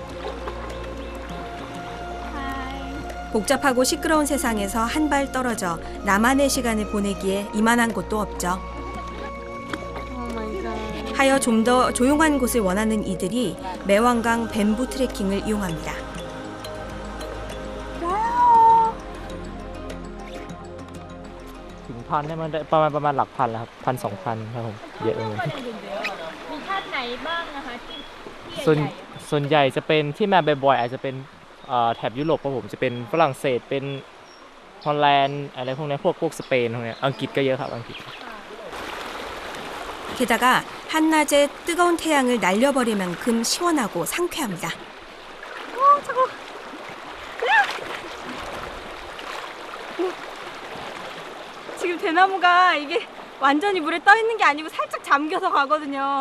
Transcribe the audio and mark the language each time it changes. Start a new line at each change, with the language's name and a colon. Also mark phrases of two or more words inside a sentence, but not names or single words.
Korean: 복잡하고 시끄러운 세상에서 한 발 떨어져 나만의 시간을 보내기에 이만한 곳도 없죠. 하여 좀 더 조용한 곳을 원하는 이들이 매왕강 뱀부 트레킹을 이용합니다.
Thai: ถึงพันเนี่ยมันได้ประมาณหลักพันแล้วครับ1,000-2,000ครับผมเยอะเลย มีชาติไหนบ้างนะคะที่ ส่วนใหญ่จะเป็นที่มาบ่อยๆอาจจะเป็นแถบยุโรปครับผมจะเป็นฝรั่งเศสเป็นฮอลแลนด์อะไรพวกนี้พวกสเปนพวกนี้อังกฤษก็เยอะครับอังกฤษ
Korean: 게다가 한낮에 뜨거운 태양을 날려버릴 만큼 시원하고 상쾌합니다. 차가워. 지금 대나무가 이게 완전히 물에 떠 있는 게 아니고 살짝 잠겨서 가거든요.